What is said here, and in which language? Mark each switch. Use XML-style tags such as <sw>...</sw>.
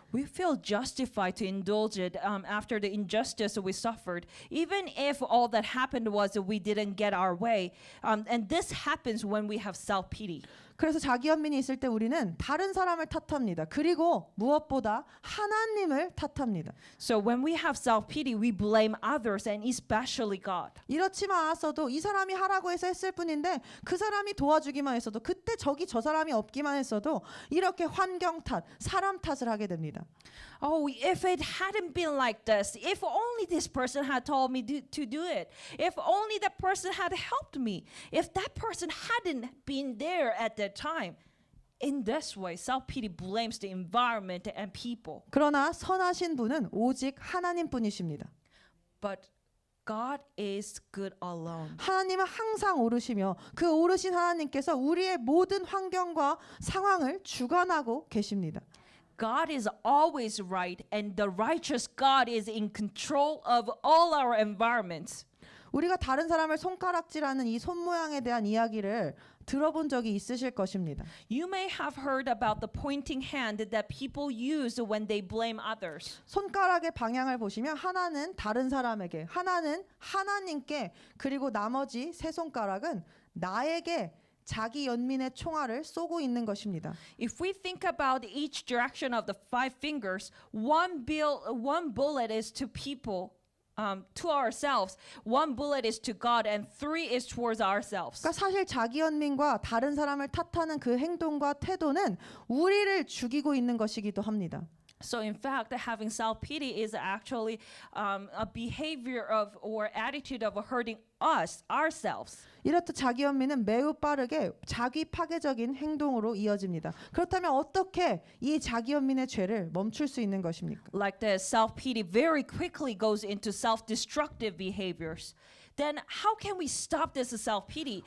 <en>We feel justified to indulge it after the injustice we suffered, even if all that happened was we didn't get our way. And this happens when we have self-pity.</en> <ko>그래서 자기 연민이 있을 때 우리는 다른 사람을 탓합니다. 그리고 무엇보다 하나님을 탓합니다.</ko> <en>So when we have self-pity, we blame others and especially God.</en> <ko>이렇지만 않았어도 이 사람이 하라고 해서 했을 뿐인데 그 사람이 도와주기만 했어도, 그때 저 사람이 없기만 했어도 이렇게 환경 탓, 사람 탓을 하게 됩니다.</ko> <en>Oh, if it hadn't been like this, if only this person had told me to do it, if only that person had helped me, if that person hadn't been there at that time. In this way, self-pity blames the environment and people.</en> <ko>그러나 선하신 분은 오직 하나님뿐이십니다.</ko> <en>But God is good alone.</en> <ko>하나님은 항상 오르시며 그 오르신 하나님께서 우리의 모든 환경과 상황을 주관하고 계십니다.</ko> <en>God is always right, and the righteous God is in control of all our environments.</en> <ko>우리가 다른 사람을 손가락질하는 이 손 모양에 대한 이야기를 들어본 적이 있으실 것입니다.</ko> <en>You may have heard about the pointing hand that people use when they blame others.</en> <ko>손가락의 방향을 보시면 하나는 다른 사람에게, 하나는 하나님께, 그리고 나머지 세 손가락은 나에게 자기 연민의 총알을 쏘고 있는 것입니다.</ko> <en>If we think about each direction of the five fingers, one bullet is to people, to ourselves, one bullet is to God, and three is towards ourselves.</en> <ko>그러니까 사실 자기 연민과 다른 사람을 탓하는 그 행동과 태도는 우리를 죽이고 있는 것이기도 합니다.</ko> <en>So in fact, having self-pity is actually a behavior of or attitude of hurting us, ourselves.</en> <ko>이렇듯 자기 연민은 매우 빠르게 자기 파괴적인 행동으로 이어집니다. 그렇다면 어떻게 이 자기 연민의 죄를 멈출 수 있는 것입니까?</ko> <en>Like the self-pity very quickly goes into self-destructive behaviors. Then how can we stop this self-pity?</en>